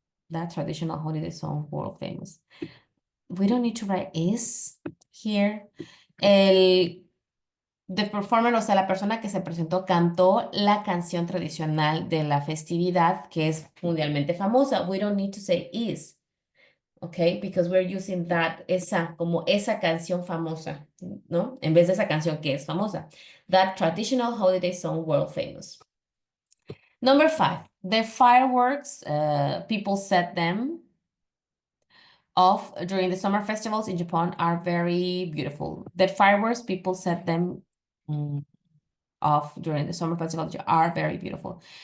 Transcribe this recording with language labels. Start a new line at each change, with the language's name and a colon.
English: That traditional holiday song, world famous. We don't need to write is here.
Spanish: The performer, o sea, la persona que se presentó, cantó la canción tradicional de la festividad que es mundialmente famosa.
English: We don't need to say is. Okay, because we're using that,
Spanish: como esa canción famosa, ¿no? En vez de esa canción que es famosa.
English: That traditional holiday song, world famous. Number 5, the fireworks, people set them off during the summer festivals in Japan are very beautiful. The fireworks, people set them off during the summer festivals are very beautiful.